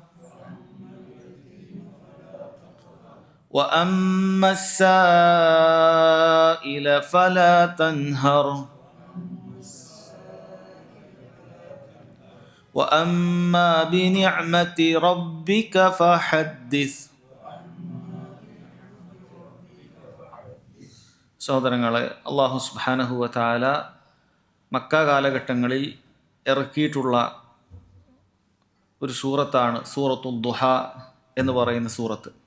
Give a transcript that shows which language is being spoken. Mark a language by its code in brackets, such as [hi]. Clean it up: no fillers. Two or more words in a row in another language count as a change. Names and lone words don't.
[ar] وأما السائل فلا تنهر وأما بنعمة ربك فحدث. [ml] സഹോദരങ്ങളെ, [ar] الله سبحانه وتعالى [ml] മക്ക കാലഘട്ടങ്ങളിൽ ഇറക്കിയിട്ടുള്ള ഒരു സൂറത്താണ് സൂറത്തുൽ ദുഹ എന്ന് പറയുന്ന സൂറത്ത്.